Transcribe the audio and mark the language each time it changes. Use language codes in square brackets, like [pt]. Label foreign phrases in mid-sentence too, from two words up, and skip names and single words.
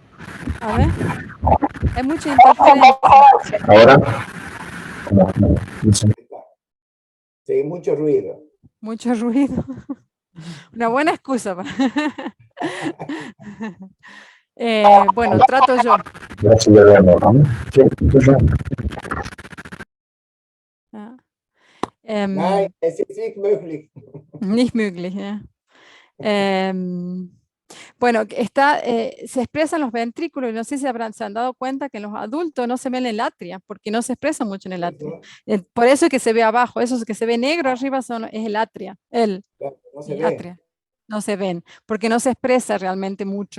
[es] A ver, hay mucha interferencia. Ahora. Sí, mucho ruido. Mucho ruido. Una buena excusa. Bueno, trato yo. [de] Nein, es ist nicht möglich. Nicht möglich, ja. [es] Bueno, se expresan los ventrículos, y no sé si se han dado cuenta que en los adultos no se ve en el atria, porque no se expresa mucho en el atria. Por eso es que se ve abajo, eso es que se ve negro arriba es el atria, no se ve. Atria. No se ven, porque no se expresa realmente mucho